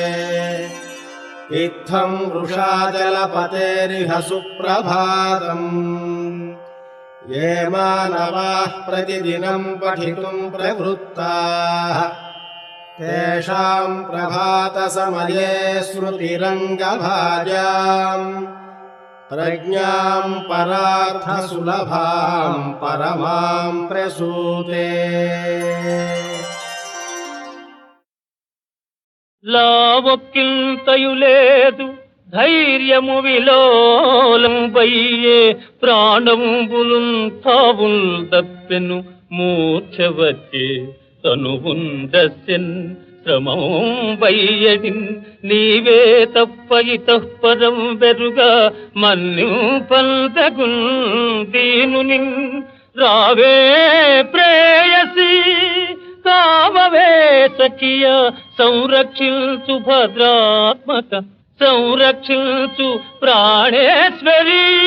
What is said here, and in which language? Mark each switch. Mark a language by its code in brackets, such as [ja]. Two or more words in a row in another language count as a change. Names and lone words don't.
[sa] इत्थम् वृषाचलपतेरिह सुप्रभातम् ये मानवाः प्रतिदिनम् पठितुम् प्रवृत्ताः तेषाम् प्रभातसमये स्मृतिरङ्गभाजाम् प्रज्ञाम् परार्थसुलभाम् परमाम् प्रसूते [te] లావొక్కింతయు లేదు ధైర్యము విలోలంబయ్యే ప్రాణంబులున్ తావుల్ దప్పెను మూర్ఛవచ్చే తనువుండస్యన్ శ్రమం వయ్యడిన్ నీవే తప్ప ఇతః పరం బెరుగా మన్నింపల్దగున్ దీనునిన్ రావే ప్రేయసి కావవే సఖియ సంరక్షించు భద్రాత్మక సంరక్షించు ప్రాణేశ్వరి